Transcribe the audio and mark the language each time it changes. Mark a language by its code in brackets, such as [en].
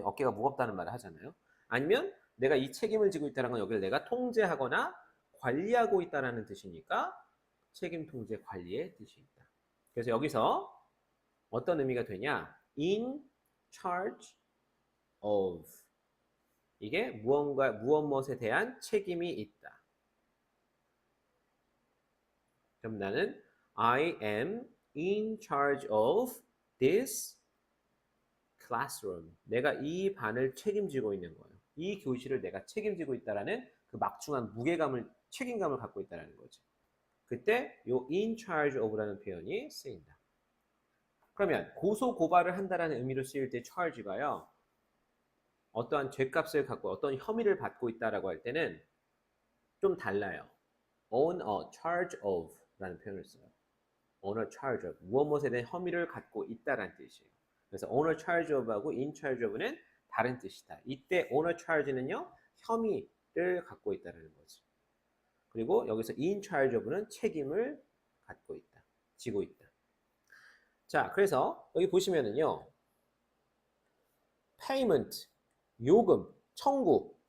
[ko] 어깨가 무겁다는 말을 하잖아요. 아니면 내가 이 책임을 지고 있다는 건 여기를 내가 통제하거나 관리하고 있다는 뜻이니까 책임 통제 관리의 뜻이 있다. 그래서 여기서 어떤 의미가 되냐? [en] in charge of. [ko] 이게 무엇에 대한 책임이 있다. 그럼 나는 [en] I am in charge of this classroom. [ko] 내가 이 반을 책임지고 있는 거예요. 이 교실을 내가 책임지고 있다라는 그 막중한 책임감을 갖고 있다는 거죠. 그때 요 [en] in charge of [ko] 라는 표현이 쓰인다. 그러면 고소 고발을 한다라는 의미로 쓰일 때 charge가요. 어떠한 죄값을 갖고 어떤 혐의를 받고 있다라고 할 때는 좀 달라요. [en] on a charge of [ko] 라는 표현을 써요. on a charge of 무엇에 대한 혐의를 갖고 있다라는 뜻이에요. 그래서 on a charge of하고 [en] in charge of [ko] 는 다른 뜻이다. 이때 [en] owner charge [ko] 는요, 혐의를 갖고 있다는 거지. 그리고 여기서 [en] in charge of [ko] 는 책임을 갖고 있다. 지고 있다. 자, 그래서 여기 보시면은요, payment, 요금, 청구.